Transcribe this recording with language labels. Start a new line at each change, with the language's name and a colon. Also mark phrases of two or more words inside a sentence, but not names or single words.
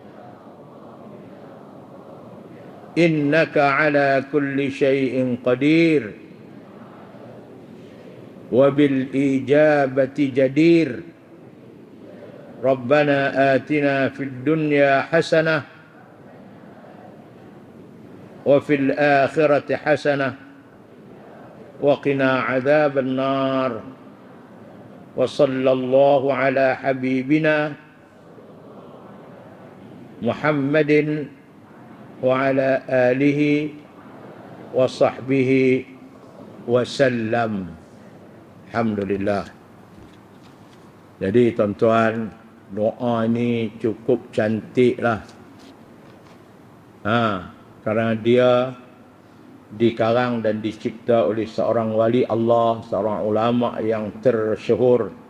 Arabic: إنك على كل شيء قدير وبالإجابة جدير. ربنا آتنا في الدنيا حسنة وفي الآخرة حسنة وقنا عذاب النار. وصلى الله على حبيبنا محمد وعلى آله وصحبه وسلم. Alhamdulillah.
Malay: Jadi tuan-tuan, doa ini cukup cantik lah. Kerana dia dikarang dan dicipta oleh seorang wali Allah, seorang ulama yang tersyuhur.